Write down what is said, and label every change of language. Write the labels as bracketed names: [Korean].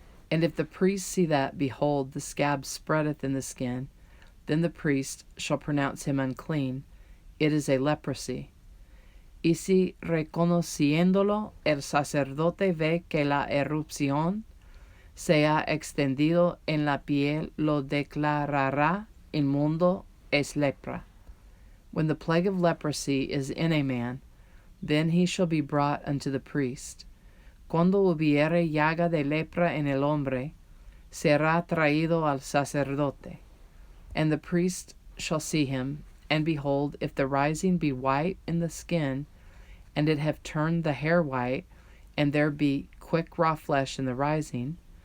[English] And if the priest see that, behold, the scab spreadeth in the skin, then the priest shall pronounce him unclean. It is a leprosy. [Spanish] Y si reconociéndolo el sacerdote ve que la erupción se ha extendido en la piel, lo declarará inmundo, es lepra. [English] When the plague of leprosy is in a man, then he shall be brought unto the priest. [Spanish] cuando hubiere llaga de lepra en el hombre, será traído al sacerdote. [English] And the priest shall see him, and behold, if the rising be white in the skin, and it have turned the hair white, and there be quick raw flesh in the rising,